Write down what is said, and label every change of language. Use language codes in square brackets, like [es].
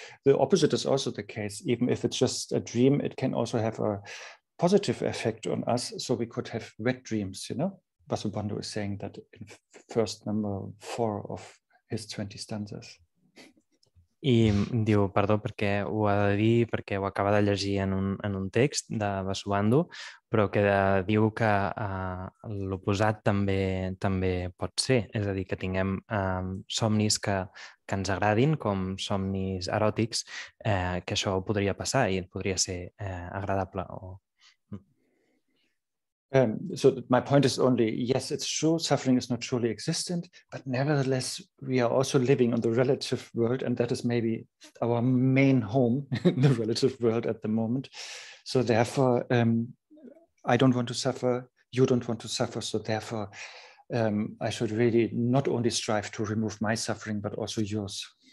[en] The opposite is also the case. Even if it's just a dream, it can also have a positive effect on us. So we could have wet dreams, you know? Vasubandhu is saying that in first number 4 of his 20 stanzas. [ca] I diu, perdó, perquè ho ha de dir, perquè ho acaba de llegir en un text de Vasubandhu, però que diu que l'oposat també pot ser. És a dir, que tinguem somnis que ens agradin, com somnis eròtics, que això podria passar i podria ser agradable. [en] So my point is only, yes, it's true, suffering is not truly existent, but nevertheless, we are also living on the relative world, and that is maybe our main home in the relative world at the moment. So therefore, I don't want to suffer, you don't want to suffer, so therefore, I should really not only strive to remove my suffering, but also yours.